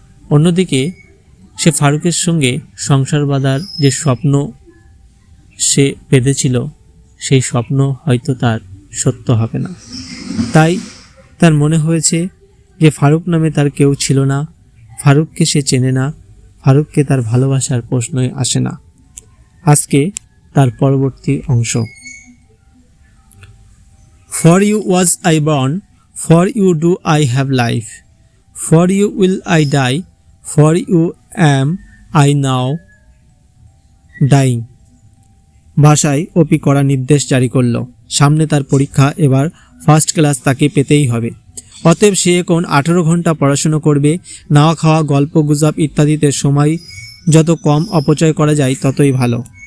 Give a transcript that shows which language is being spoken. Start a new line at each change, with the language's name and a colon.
Bangla: অন্যদিকে সে ফারুকের সঙ্গে সংসার বাঁধার যে স্বপ্ন সে বেঁধেছিল, সেই স্বপ্ন হয়তো তার সত্য হবে না। তাই তার মনে হয়েছে যে ফারুক নামে তার কেউ ছিল না, ফারুককে সে চেনে না, ফারুককে তার ভালোবাসার প্রশ্নই আসে না। আজকে তার পরবর্তী অংশ।
English: For you was I born, for you do I have life, for you will I die, for you am I now dying।
Bangla: ভাষায় অপি করা নির্দেশ জারি করল। সামনে তার পরীক্ষা, এবার ফার্স্ট ক্লাস তাকে পেতেই হবে। অতএব সে এখন 18 ঘন্টা পড়াশুনো করবে। নাওয়া খাওয়া, গল্প গুজব ইত্যাদিতে সময় যত কম অপচয় করা যায় ততই ভালো।